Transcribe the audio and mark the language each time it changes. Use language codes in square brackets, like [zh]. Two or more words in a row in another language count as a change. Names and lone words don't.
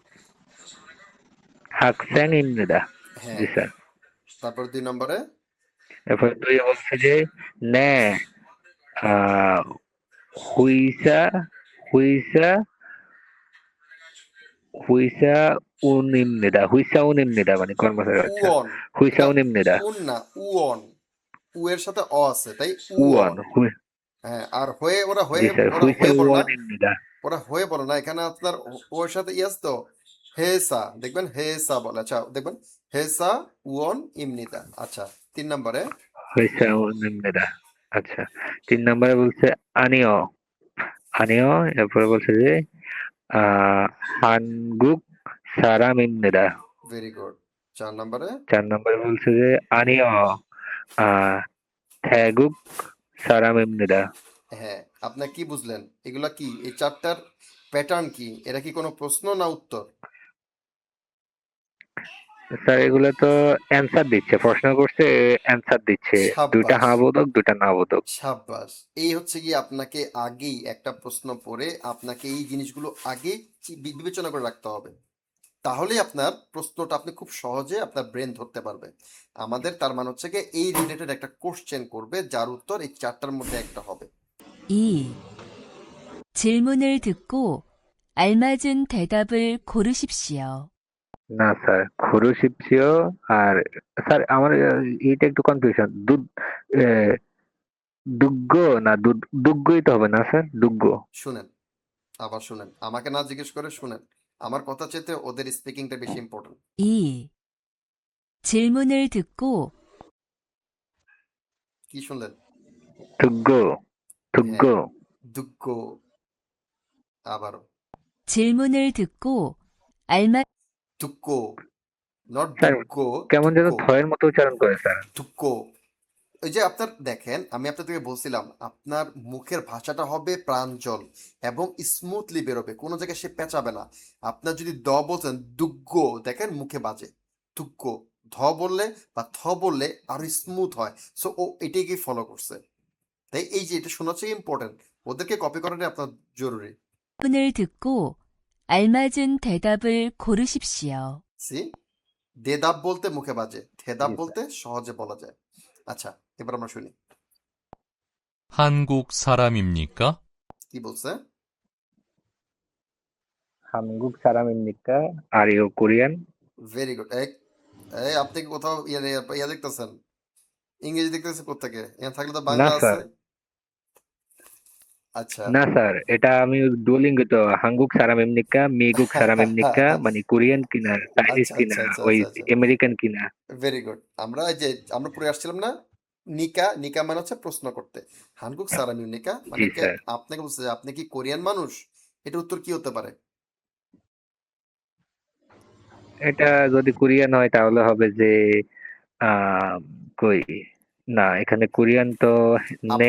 [ko] 학생 입니다 [bn] হ্যাঁ জি স্যার। তারপর 2 নম্বরে এরপর দুই বলছে যে [ko] 네 아 회사 회사 회사 운입니다. 휘사운입니다. [bn] মানে কর্মচারী আচ্ছা উয়ন। এটা [ko] 휘사운입니다. [bn] উন না, উয়ন। উ এর সাথে অ আছে, তাই [ko] 우원 [bn] উয়ন। হ্যাঁ, আর হয়ে ওরা জি স্যার ওরা হয়ে বলে না, [ko] 휘사원입니다. [bn] ওরা হয়ে বলে না, এখানে আপনার ওর সাথে ইয়াস তো হেসা, দেখবেন হেসা বলে। আচ্ছা দেখবেন [ko] 회사 원 입니다. [bn] আচ্ছা 3 নম্বরে 휘사원입니다. আচ্ছা 3 নম্বরে বলছে [ko] 아니요 아니요 [bn] এরপরে বলছে যে [ko] 한국 사람입니다. [bn] ভেরি গুড। 4 নম্বরে 4 নম্বরে বলছে যে [ko] 아니요 태국 사람입니다. [bn] হ্যাঁ, আপনি কি বুঝলেন? এগুলা কি, এই চারটার প্যাটার্ন কি? এরা কি কোনো প্রশ্ন না উত্তর? স্যার এগুলো তো অ্যান্সার দিচ্ছে, প্রশ্ন করছে অ্যান্সার দিচ্ছে, দুইটা সাব্বাস, হ্যাঁ বোধক দুইটা না বোধক। সাব্বাস। এই হচ্ছে গিয়ে আপনাকে আগেই একটা প্রশ্ন পড়ে আপনাকে এই জিনিসগুলো আগে বিবেচনা করে রাখতে হবে। তাহলেই আপনার প্রশ্নটা আপনি খুব সহজে আপনার ব্রেন ধরতে পারবে। আমাদের তার মানে হচ্ছে গিয়ে এই রিলেটেড একটা কোশ্চেন করবে যার উত্তর এই চারটার মধ্যে একটা হবে। 2. [ko] 질문을 듣고 알맞은 대답을 고르십시오. [bn] না স্যার ঘুরুশিপসিও আর স্যার আমার এইটা একটু কনফিউশন দুগ্গ না দুগ্গই তো হবে না স্যার দুগ্গ শুনেন, আবার শুনেন, আমাকে না জিজ্ঞেস করে শুনেন। আমার কথা চেয়ে ওদের স্পিকিংটা বেশি ইম্পর্টেন্ট। 2. [ko] 질문을 듣고 [bn] কি শুনলেন? [ko] 듣고 듣고 [bn] হ্যাঁ, দুগ্গ। আবারও [ko] 질문을 듣고 알맞 [bn] দুগ্গ, নট স্যার দুগ্গ, কেমন যেন দুগ্গ, থয়ের মতো উচ্চারণ করে স্যার। দুগ্গ। ওই যে আপনার দেখেন, আমি আপনাদেরকে বলছিলাম আপনার মুখের ভাষাটা হবে প্রাঞ্জল এবং স্মুথলি বেরোবে, কোনো জায়গায় সে পেঁচাবে না। আপনার যদি দ বলছেন দুগ্গ, দেখেন মুখে বাজে। দুগ্গ, ধ বললে বা থ বললে আরো স্মুথ হয়। সো ও এটাকে ফলো করছে। তাই এই যে এটা শোনা হচ্ছে ইম্পর্টেন্ট, ওদেরকে কপি করাটা আপনার জরুরি। [ko] 질문을 듣고 알맞은 대답을 고르십시오. [bn] সি, দেদাব বলতে মুখে বাজে, থেদাব জি স্যার। বলতে সহজে বলা যায়। আচ্ছা এবার আমরা শুনি [ko] 한국 사람입니까? [bn] কি বলছে। [ko] 한국 사람입니까? [en] Are you Korean? [bn] ভেরি গুড। এই আপনি কি কোথাও ইয়া দেখতেছেন? ইংরেজি দেখতেছেন কোত্থেকে? এখানে থাকলে তো না বাংলা স্যার আছে। আচ্ছা না স্যার এটা আমি ডুওলিঙ্গো তো [ko] 한국 사람입니까? 미국 사람입니까? [bn] মানে কোরিয়ান কিনা চাইনিজ আচ্ছা কিনা আচ্ছা আচ্ছা ওই আচ্ছা আচ্ছা, আমেরিকান কিনা। ভেরি গুড। আমরা এই যে আমরা পড়ে আসছিলাম না, নিকা, নিকা মানে হচ্ছে প্রশ্ন করতে। [ko] 한국 사람입 니까 মানে [bn] জি স্যার। আপনাকে বলছে যে আপনি কি কোরিয়ান মানুষ? এটার উত্তর কি হতে পারে? এটা যদি কোরিয়ান হয় তাহলে হবে যে আহ কই না এখানে কোরিয়ান তো নে